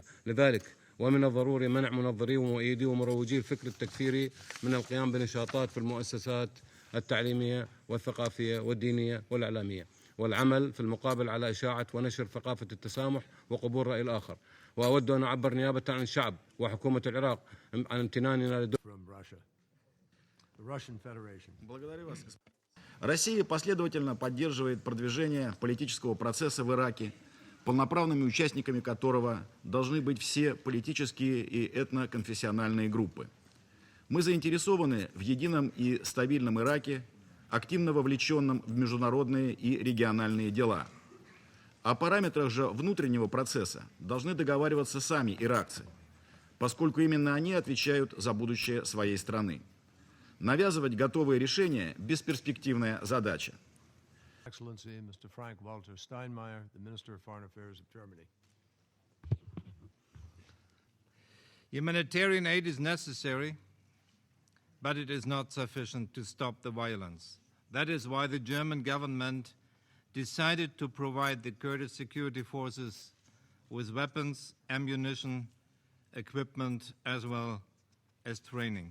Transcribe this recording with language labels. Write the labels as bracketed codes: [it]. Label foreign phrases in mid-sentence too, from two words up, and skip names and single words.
[ar] لذلك ومن الضروري منع منظري ومؤيدي ومروجي الفكر التكفيري من القيام بنشاطات في المؤسسات التعليمية والثقافية والدينية والإعلامية، والعمل في المقابل على إشاعة ونشر ثقافة التسامح وقبول رأي الآخر. وأود أن أعبر نيابة عن الشعب وحكومة العراق عن امتناننا [ru] Россия последовательно поддерживает продвижение политического процесса в Ираке, полноправными участниками которого должны быть все политические и этноконфессиональные группы. Мы заинтересованы в едином и стабильном Ираке, активно вовлеченном в международные и региональные дела. О параметрах же внутреннего процесса должны договариваться сами иракцы, поскольку именно они отвечают за будущее своей страны. Навязывать готовые решения – бесперспективная задача. [en] Excellency, Mr. Frank Walter Steinmeier, the Minister of Foreign Affairs of Germany. Humanitarian aid is necessary, but it is not sufficient to stop the violence. That is why the German government decided to provide the Kurdish security forces with weapons, ammunition, equipment, as well as training.